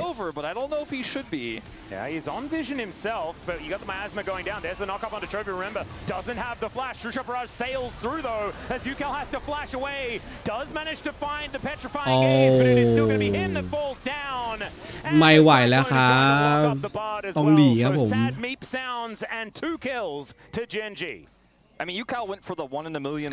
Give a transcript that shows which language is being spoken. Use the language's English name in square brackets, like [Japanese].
[English] over, but I don't know if he should be. Yeah, he's on vision himself, but you got the miasma going down. There's the knock up onto Trophy. Remember, doesn't have the flash. True Shot Barrage sails through though, as UCal has to flash away. Does manage to find the petrifying gaze, but it is still going to be him that falls down. [Thai] ไม่ไหวแล้วครับต้องหนีครับผม [English] Sad meep sounds and 2 kills to GENG. I mean, UCal went for the 1 in a million